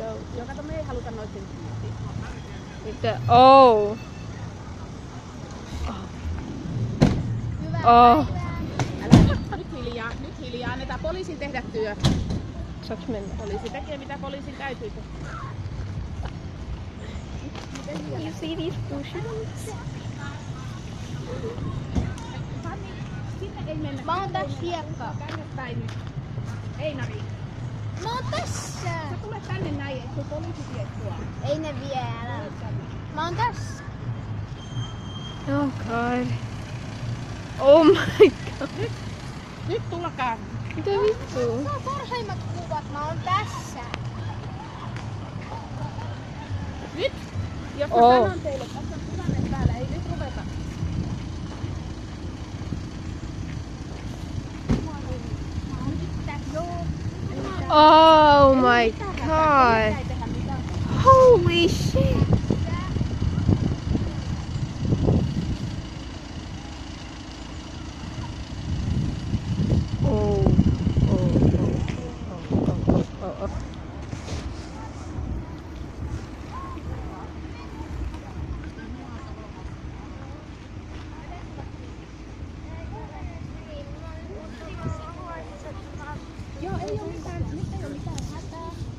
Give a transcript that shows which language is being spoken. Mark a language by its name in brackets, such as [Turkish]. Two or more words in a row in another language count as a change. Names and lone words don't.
[Finnish] Joo, kato, me ei haluta noitten kyytiin. Mitä? Oh. Hyvää Oh. päivää. Nyt hiljaa, annetaan poliisin tehdä työ. Saaks mennä? Poliisi tekee mitä poliisin täytyy tehdä. [English] You see these bushes? [Finnish] Fanni, sinne ei mennä. Mä oon tässä hiekkaa. Tänne päin nyt. Einari, Mä oon tässä. sä tulet tänne näin, et sun poliisi vie sua. Ei ne vie, älä. Mä oon tässä. [English] Oh god. Oh my god. [Finnish] Nyt tulkaa. Mitä vittu? Mä oon parhaimmat kuvat. Mä oon tässä. Nyt! Jos mä Oh. sanon teille, tässä on tilanne päällä, ei nyt ruveta. [English] Oh my god. Holy shit. Oh. Oh. [Finnish] Joo, ei oo mitään, nyt ei oo mitään hätää.